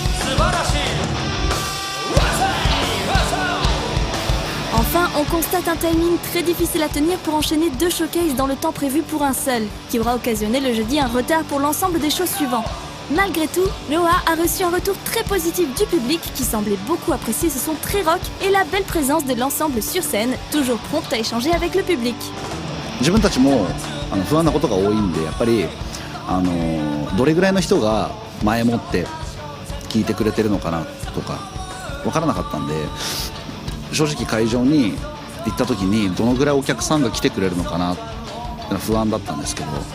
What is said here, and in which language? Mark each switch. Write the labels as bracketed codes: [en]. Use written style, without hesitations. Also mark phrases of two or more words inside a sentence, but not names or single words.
[fr] Enfin, on constate un timing très difficile à tenir pour enchaîner 2 showcases dans le temps prévu pour un seul, qui aura occasionné le jeudi un retard pour l'ensemble des shows suivants. Malgré tout, Loa a reçu un retour très positif du public qui semblait beaucoup apprécier ce son très rock et la belle présence de l'ensemble sur scène, toujours prompt à échanger avec le public. [ja] 自分たちも不安なことが多いんで、やっぱりどれぐらいの人が前もって聞いてくれてるのかなとか分からなかったんで、正直会場に行った時にどのぐらいお客さんが来てくれるのかなって不安だったんですけど、